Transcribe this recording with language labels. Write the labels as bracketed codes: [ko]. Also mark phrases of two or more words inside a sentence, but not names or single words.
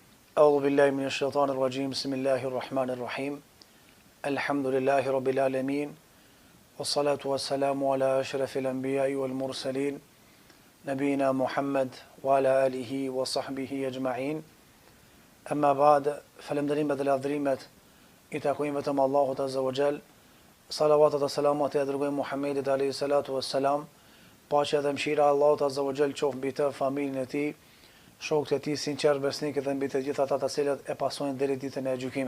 [ar] أعوذ بالله من الشيطان الرجيم بسم الله الرحمن الرحيم الحمد لله رب العالمين والصلاة والسلام على أشرف الأنبياء والمرسلين نبينا محمد وعلى آله وصحبه أجمعين أما بعد فالمدرين [sq] dhe lavdrimet I takojnë vetëm Allahut [ar] عز وجل. [sq] Salavatet dhe selamat I dërgojmë Muhammedit [ar] عليه الصلاة والسلام. [sq] Paqja dhe mëshira e Allahut [ar] عز وجل [sq] qoftë mbi të, familjen e tij, shokët e tij sinqer besnikë dhe mbi të gjithë ata të cilët e pasojnë deri ditën e gjykimit.